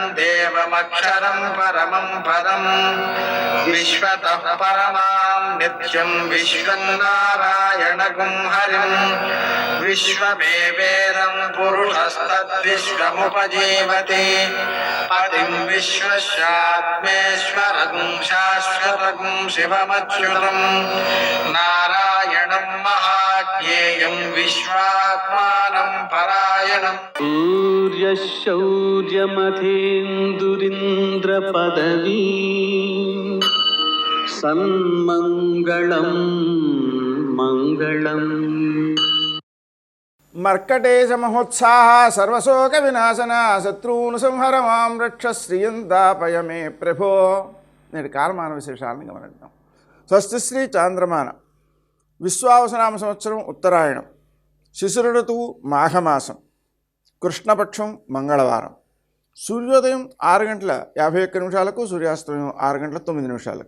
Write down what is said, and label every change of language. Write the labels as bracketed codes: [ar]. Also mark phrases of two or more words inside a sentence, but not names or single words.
[sa] देवमक्षरं परमं पदं विश्वतः परमां नित्यं विश्वं नारायणगुं हरिं विश्वमेवेदं पुरुषस्तद्विश्वमुपजीवति पतिं विश्वस्यात्मेश्वरगुं शाश्वतगुं शिवमच्युतं नारायणं महाज्ञेयं विश्वात्मानं परायणं सूर्यशौर्यमथेन्दुरिन्द्रपदवी सन्मङ्गलं मङ्गलम् మర్కటేశ మహోత్సాహ సర్వశోక వినాశన శత్రువును సంహర మాం రక్ష శ్రీయంతాపయ మే ప్రభో. [te] నేటి కాలమాన విశేషాలను గమనిద్దాం. స్వస్తి శ్రీ చాంద్రమాన విశ్వావసనామ సంవత్సరం ఉత్తరాయణం, శిశిర ఋతువు మాఘమాసం, కృష్ణపక్షం మంగళవారం, సూర్యోదయం 6:51 సూర్యాస్తమయం 6:09.